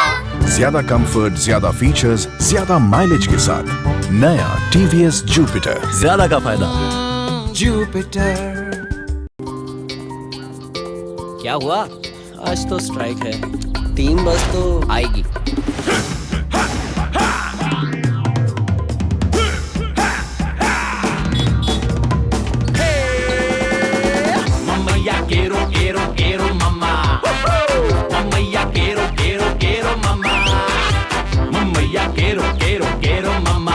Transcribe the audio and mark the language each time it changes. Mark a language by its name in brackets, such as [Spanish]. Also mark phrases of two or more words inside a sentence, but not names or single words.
[Hindi] ज्यादा कंफर्ट, ज्यादा फीचर्स, ज्यादा माइलेज के साथ नया TVS Jupiter। ज्यादा का फायदा। जुपिटर। क्या हुआ? आज तो स्ट्राइक है, [English] team bus [Hindi] तो आएगी। [Spanish] Mamma quiero quiero quiero mamá. Mamma quiero quiero quiero mamá. Mamma quiero quiero quiero mamá.